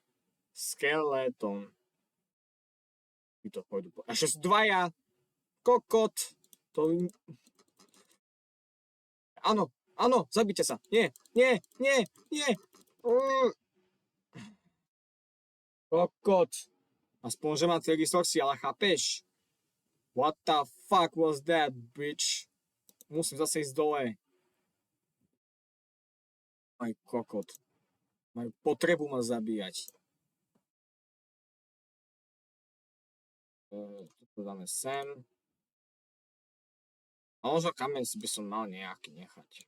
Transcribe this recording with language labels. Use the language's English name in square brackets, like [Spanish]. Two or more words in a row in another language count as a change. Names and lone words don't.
[Slovak] Skeleton. Ty to pôjdu po... Ešte sú dvaja. Kokot. To... Áno, áno, zabite sa. Nie, nie, nie, nie. Kokot. Aspoň, že mám tie resursy, ale chápeš? [English] What the fuck was that, bitch? [Slovak] Musím zase ísť dole. Aj kokot. Majú potrebu ma zabíjať. Toto dáme sem. A možno kameň si by som mal nejaký nechať.